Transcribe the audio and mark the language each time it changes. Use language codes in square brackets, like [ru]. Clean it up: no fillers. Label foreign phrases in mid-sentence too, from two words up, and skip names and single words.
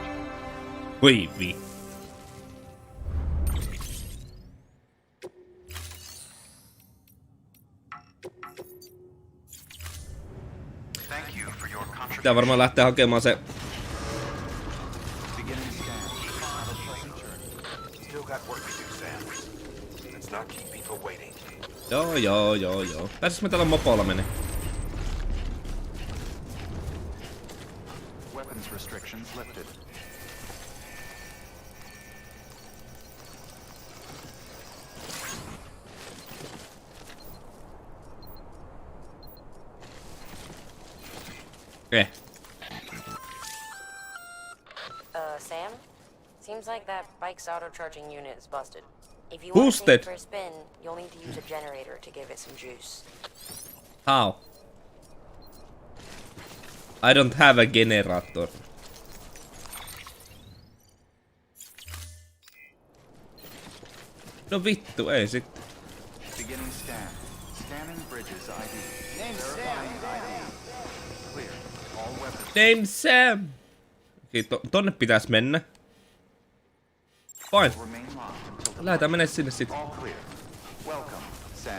[fi] Voi vi. [en] Thank you for your [fi] Pitää [en] contribution. [fi] varmaan lähteä hakemaan se. [en] Beginning scan. Still got work to do, Sam. Let's not keep people waiting. [fi] Joo. Pääsis me tällä mopolla menee. [en] Weapons restrictions lifted. Okay. Sam? Seems like that bike's auto-charging unit is busted. If you want to Boosted. take it for a spin, you'll need to use a generator to give it some juice. How? I don't have a generator. [fi] No vittu, ei sit. [en] Beginning scan. Scanning bridges ID. Verifying ID. Clear. All weapons. Name Sam! [fi] Okei, tonne pitäis mennä. [en] Fine. Remain locked until the [fi] Lähdetään mennä sinne sit. [en] all clear. Welcome, Sam.